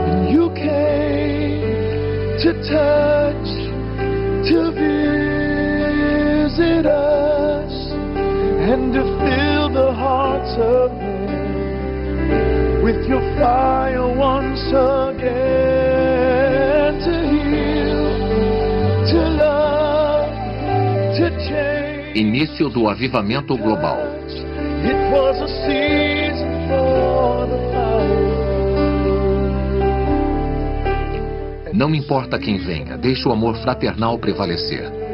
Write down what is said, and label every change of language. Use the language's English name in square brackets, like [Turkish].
[English] You came to touch, to visit us, and to fill the hearts of men with your fire once again, to heal, to love, to change. [Portuguese] Início do avivamento global. [English] It was a season for the fire. [Portuguese] Não importa quem venha, deixe o amor fraternal prevalecer.